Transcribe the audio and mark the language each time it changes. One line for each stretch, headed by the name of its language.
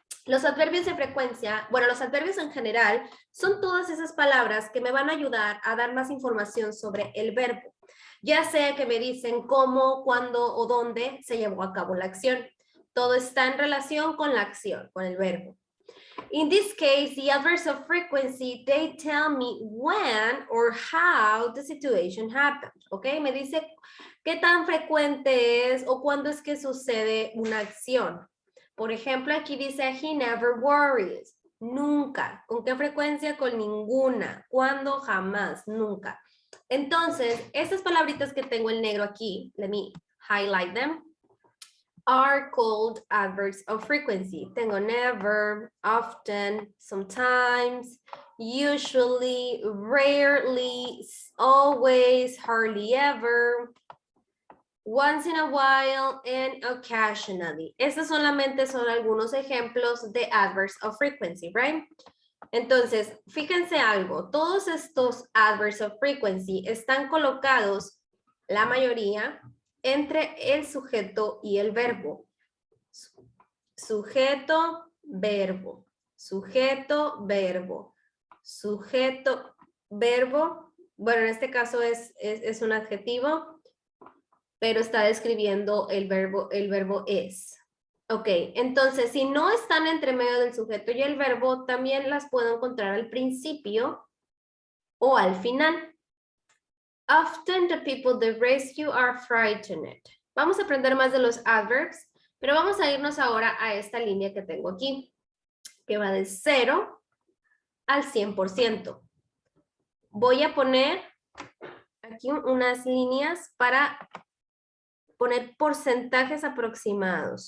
Spanish: Los adverbios de frecuencia, bueno, los adverbios en general, son todas esas palabras que me van a ayudar a dar más información sobre el verbo. Ya sea que me dicen cómo, cuándo o dónde se llevó a cabo la acción. Todo está en relación con la acción, con el verbo.
English: In this case, the adverbs of frequency, they tell me when or how the situation happened, ¿ok?
Spanish: Me dice qué tan frecuente es o cuándo es que sucede una acción. Por ejemplo, aquí dice,
English: he never worries,
Spanish: nunca. ¿Con qué frecuencia? Con ninguna. ¿Cuándo? Jamás, nunca. Entonces, estas palabritas que tengo en negro aquí,
English: let me highlight them. are called adverbs of frequency. Tengo never, often, sometimes, usually, rarely, always, hardly ever, once in a while, and occasionally.
Spanish: Estos solamente son algunos ejemplos de adverbs of frequency, right? Entonces, fíjense algo, todos estos adverbs of frequency están colocados, la mayoría, entre el sujeto y el verbo. Sujeto, verbo. Sujeto, verbo. Sujeto, verbo. Bueno, en este caso es un adjetivo, pero está describiendo el verbo es. Ok, entonces si no están entre medio del sujeto y el verbo, también las puedo encontrar al principio o al final.
English: Often the people they rescue are frightened.
Spanish: Vamos a aprender más de los adverbs, pero vamos a irnos ahora a esta línea que tengo aquí, que va de 0 al 100%. Voy a poner aquí unas líneas para poner porcentajes aproximados.